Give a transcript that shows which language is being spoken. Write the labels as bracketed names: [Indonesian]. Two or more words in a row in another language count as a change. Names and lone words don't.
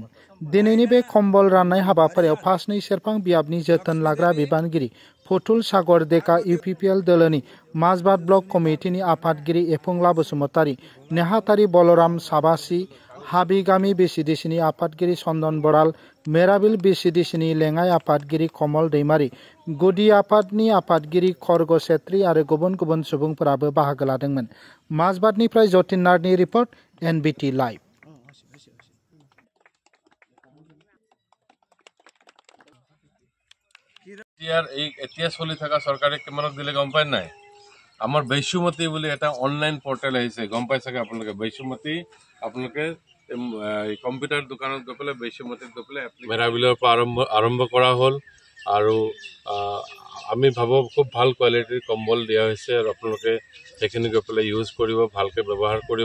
[Bodo] दिनैनि बे कम्बल राननाय हाबाफारियाव फासनै सेरफां बियाबनि जोथोन लाग्रा बिबानगिरि फुथुल सागर देका, इउपिपिएल दोलोनि মাজবাট ब्लक कमिटिनि आफादगिरि एफुंला बसुमतारी, नेहाथारि बलराम साबासी, हाबिगामि बिसिडिसिनि आफादगिरि चन्दन बराल, मेराबिल बिसिडिसिनि लेङाइ आफादगिरि कमल दैमारी, गुदि आफादनि आफादगिरि खर्ग छेत्री आरो गुबुन गुबुन सुबुंफोराबो बाहागो लादोंमोन। মাজবাটनिफ्राय जतिन नारनि रिपर्ट, एनबिटि लाइभ। [Assamese] এতিয়া চলি থকা চৰকাৰে কিমানক দিলে গম পায় নাই? আমাৰ বৈশ্যমতী বুলি এটা অনলাইন পৰ্টেল আহিছে, গম পাই চাগে আপোনালোকে। বৈশ্যমতী আপোনালোকে কম্পিউটাৰ দোকানত গৈ পেলাই বৈশ্যমতীত গৈ পেলাই মেৰাবিলৰ পৰা আৰম্ভ কৰা হ'ল আৰু আমি ভাবো খুব ভাল কোৱালিটিৰ কম্বল দিয়া হৈছে আৰু আপোনালোকে সেইখিনি গৈ পেলাই ইউজ কৰিব, ভালকৈ ব্যৱহাৰ কৰিব।